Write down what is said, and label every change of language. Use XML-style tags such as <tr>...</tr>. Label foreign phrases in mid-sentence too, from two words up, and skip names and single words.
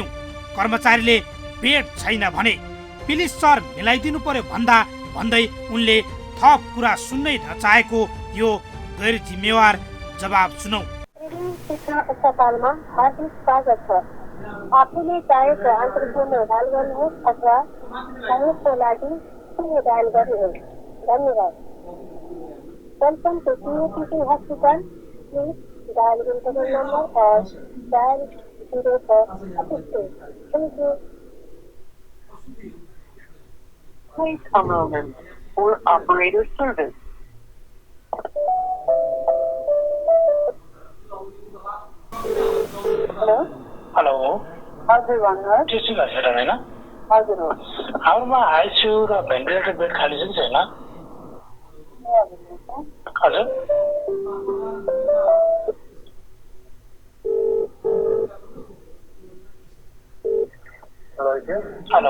<ne>कर्मचारीले बेड छैन भने प्लिज सर मिलाइदिनु पर्यो भन्दै उनले थप कुरा सुन्नै नचाहेको यो गैर जिम्मेवार जवाब सुनौ। शिक्षण अस्पतालमा हार्दिक स्वागत छ। आफूले चाहेको अन्तर्गत डायल गर्नुहोस् अथवा सहयोगको लागि शून्य डायल गर्नुहोस्। धन्यवाद।</ne> <en>Welcome to TTC Hospital. please dial internal number और डायल 0 for assistance. Thank you. Wait a moment for operator service. Hello.</en> <ne>हेलो, हजुर भन्नुहोस्। टेस्टिङ हस्पिटल होइन? हजुर हो। हाम्रोमा आइसियू र भेन्टिलेटर बेड खाली छ कि छैन? हजुर हेलो</ne>